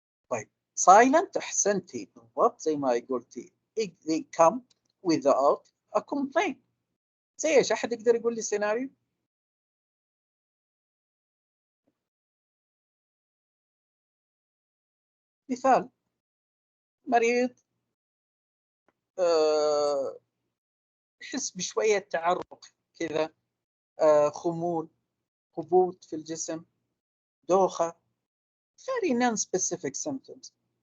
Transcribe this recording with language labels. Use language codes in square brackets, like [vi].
[ar] طيب, silent أحسنتي بالضبط زي ما قلتي. [en] They come without a complaint. [ar] زي ايش؟ أحد يقدر يقول لي سيناريو؟ مثال، مريض يحس بشوية تعرق كذا، خمول، هبوط في الجسم، دوخة، [en] very non-specific symptoms.